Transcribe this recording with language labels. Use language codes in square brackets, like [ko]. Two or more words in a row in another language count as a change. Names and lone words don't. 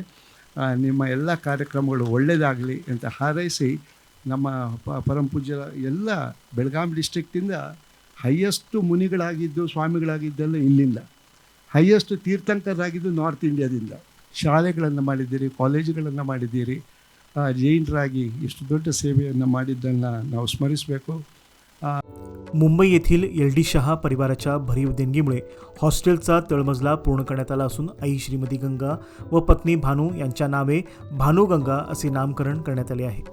[kn] ನಿಮ್ಮ ಎಲ್ಲ ಕಾರ್ಯಕ್ರಮಗಳು ಒಳ್ಳೆಯದಾಗಲಿ ಅಂತ ಹಾರೈಸಿ, ನಮ್ಮ ಪರಮ ಪೂಜ್ಯರ ಎಲ್ಲ ಬೆಳಗಾವಿ ಡಿಸ್ಟ್ರಿಕ್ಟಿಂದ ಹೈಯೆಸ್ಟು ಮುನಿಗಳಾಗಿದ್ದು ಸ್ವಾಮಿಗಳಾಗಿದ್ದೆಲ್ಲ ಇಲ್ಲಿಂದ, ಹೈಯೆಸ್ಟ್ ತೀರ್ಥಂಕರಾಗಿದ್ದು ನಾರ್ತ್ ಇಂಡಿಯಾದಿಂದ. ಶಾಲೆಗಳನ್ನು ಮಾಡಿದ್ದೀರಿ, ಕಾಲೇಜುಗಳನ್ನು ಮಾಡಿದ್ದೀರಿ. ಜೈನರಾಗಿ ಇಷ್ಟು ದೊಡ್ಡ ಸೇವೆಯನ್ನು ಮಾಡಿದ್ದನ್ನು ನಾವು ಸ್ಮರಿಸಬೇಕು. [mr] मुंबई येथील LD शहा परिवाराच्या भरीव देणगीमुळे हॉस्टेलचा तळमजला पूर्ण करण्यात आला असून आई श्रीमती गंगा व पत्नी भानू यांच्या नावे भानुगंगा असे नामकरण करण्यात आले आहे।